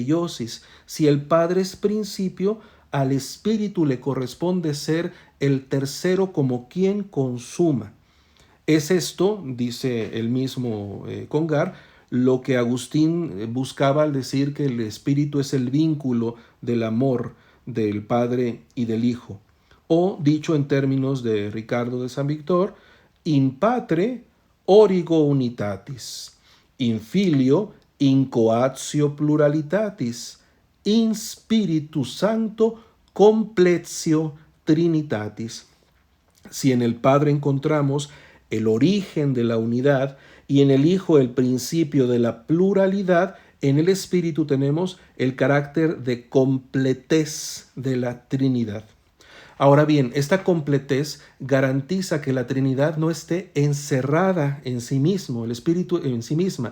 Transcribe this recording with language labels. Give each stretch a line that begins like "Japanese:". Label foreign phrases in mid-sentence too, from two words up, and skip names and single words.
Spanish: Si el Padre es principio, al Espíritu le corresponde ser el tercero como quien consuma. Es esto, dice el mismo Congar, lo que Agustín buscaba al decir que el Espíritu es el vínculo del amor del Padre y del Hijo. O, dicho en términos de Ricardo de San Victor,
Latin: in patre origo unitatis, in filio in coatio pluralitatis, in Spiritu Sancto completio trinitatis.
Spanish: Si en el Padre encontramos el origen de la unidad y en el Hijo el principio de la pluralidad, en el Espíritu tenemos el carácter de completez de la Trinidad. Ahora bien, esta completez garantiza que la Trinidad no esté encerrada en sí mismo, el Espíritu en sí misma.